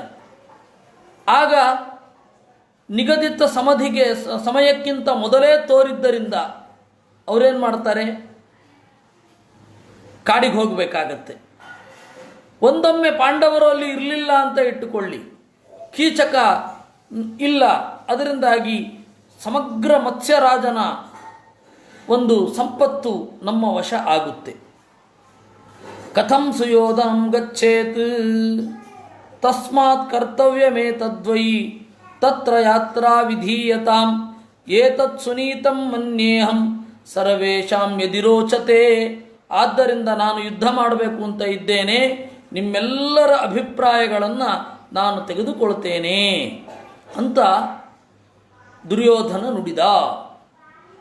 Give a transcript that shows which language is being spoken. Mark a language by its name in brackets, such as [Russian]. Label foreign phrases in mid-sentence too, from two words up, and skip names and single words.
[Kannada] ಆಗ ನಿಗದಿತ ಸಮಯಕ್ಕಿಂತ ಮೊದಲೇ ತೋರಿದ್ದರಿಂದ ಅವರೇನು ಮಾಡ್ತಾರೆ, ಕಾಡಿಗೆ ಹೋಗಬೇಕಾಗತ್ತೆ. ಒಂದೊಮ್ಮೆ ಪಾಂಡವರು ಅಲ್ಲಿ ಇರಲಿಲ್ಲ ಅಂತ ಇಟ್ಟುಕೊಳ್ಳಿ, ಕೀಚಕ ಇಲ್ಲ, ಅದರಿಂದಾಗಿ ಸಮಗ್ರ ಮತ್ಸ್ಯರಾಜನ ಒಂದು ಸಂಪತ್ತು ನಮ್ಮ ವಶ ಆಗುತ್ತೆ. [Sanskrit] ಕಥಂ ಸುಯೋಧನಂ ಗಚ್ಚೇತ್ ತಸ್ಮಾತ್ ಕರ್ತವ್ಯಮೇತದ್ವೈ ತತ್ರ ಯಾತ್ರಾ ವಿಧೀಯತಾಂ ಏತತ್ ಸುನೀತಂ ಮನ್ಯೇಹಂ ಸರ್ವೇಷಾಂ ಯದಿರೋಚತೆ. [Kannada] ಆದ್ದರಿಂದ ನಾನು ಯುದ್ಧ ಮಾಡಬೇಕು ಅಂತ ಇದ್ದೇನೆ, ನಿಮ್ಮೆಲ್ಲರ ಅಭಿಪ್ರಾಯಗಳನ್ನು ನಾನು ತೆಗೆದುಕೊಳ್ತೇನೆ ಅಂತ ದುರ್ಯೋಧನ ನುಡಿದ.